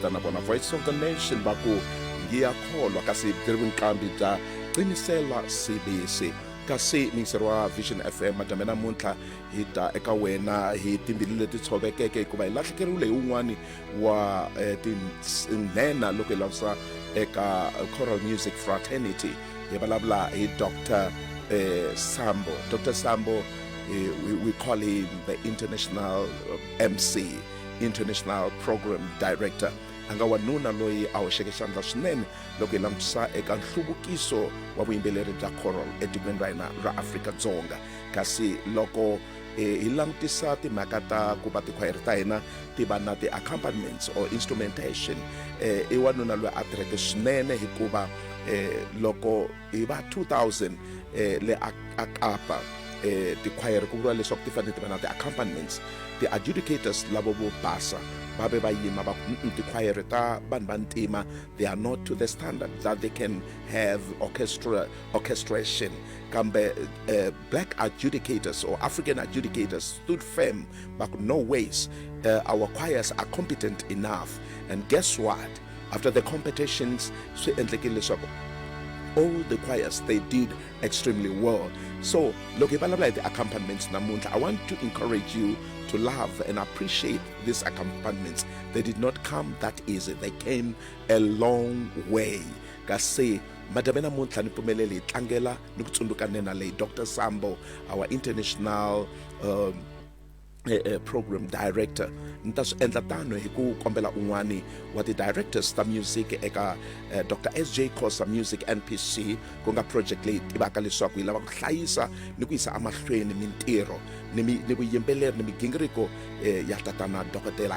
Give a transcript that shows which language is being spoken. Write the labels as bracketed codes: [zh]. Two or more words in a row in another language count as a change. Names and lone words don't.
[ts] ta na vona Voice of the Nation va ku ngiyakholwa kasi byi ri vuqambi bya qinisela CBC kasi mixer wa Vision FM madyambe namuntlha hi ta eka wena hi timbili leti tshovekeke hikuva hi lahlekeriwile hi wun'wani wa tinhenha loko hi lavusa eka [en] choral music fraternity [ts] hi vulavula hi Dr. Sambo. Dr. Sambo, [en] we call him the international MC, international program director. [ts] Anga wanuna loyi a hoxeke xandla swinene loko hi langutisa eka nhluvukiso wa vuyimbeleri bya choral etikweni ra hina ra Afrika-Dzonga. Kasi loko hi langutisa timhaka ta ku va tikhwayere ta hina ti va na ti-accompaniments [en] or instrumentation, [ts] i wanuna loyi a tirheke swinene hikuva loko hi va 2000 le a Kapa tikhwayere ku vuriwa leswaku ti fanele ti va na ti-accompaniments, ti-adjudicators lavo vo basa va ve va yima va ku tikhwayere ta vanhu va ntima [en] they are not to the standard that they can have orchestration. Kambe black adjudicators or African adjudicators stood firm but no ways our choirs are competent enough. And guess what, after the competitions [ts] swi endlekile leswaku [en] all the choirs they did extremely well. So look, if I love the accompaniments namuntlha, I want to encourage you to love and appreciate these accompaniments. They did not come that easy. They came a long way. [ts] Kasi madame namuntlha ni pfumeleli tlangela ni ku tsundzukane na leyi Dr. Sambo, [en] our international program director. [ts] Nta swi endla tano hi ku kombela un'wani wa ti-directors ta music eka Dr. SJ Khosa Music NPC ku nga project leyi tivaka leswaku hi lava ku hlayisa ni ku yisa amahlweni mintirho ni vuyimbeleri ni migingiriko ya tatana Dr.